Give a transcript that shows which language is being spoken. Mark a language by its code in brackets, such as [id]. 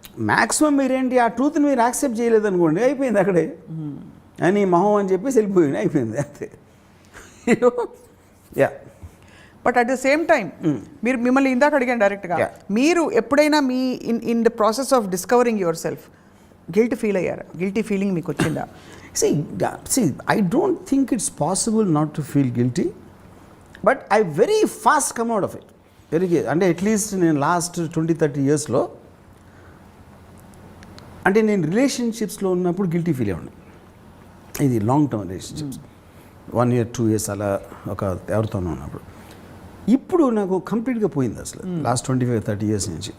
[te] Maximum మీరేంటి ఆ ట్రూత్ని మీరు యాక్సెప్ట్ చేయలేదు అనుకోండి, అయిపోయింది అక్కడే అని మొహం అని చెప్పేసి వెళ్ళిపోయింది, అయిపోయింది అంతే. Yeah. [en] but at the same time [te] మిమ్మల్ని ఇందాక అడిగాను డైరెక్ట్గా, మీరు ఎప్పుడైనా మీ [en] in the process of discovering yourself guilt feel [te] అయ్యారా? గిల్టీ ఫీలింగ్ మీకు వచ్చిందా? [en] See, I don't think it's possible not to feel guilty, but I very fast come out of it. [te] అంటే అట్లీస్ట్ నేను last 20-30 yearsలో అంటే నేను రిలేషన్షిప్స్లో ఉన్నప్పుడు guilty feel అయ్యాను. ఇది long term relationships, 1 year 2 years అలా ఒక ఎవరితోనూ ఉన్నప్పుడు. ఇప్పుడు నాకు కంప్లీట్గా పోయింది అసలు లాస్ట్ 25-30 years నుంచి.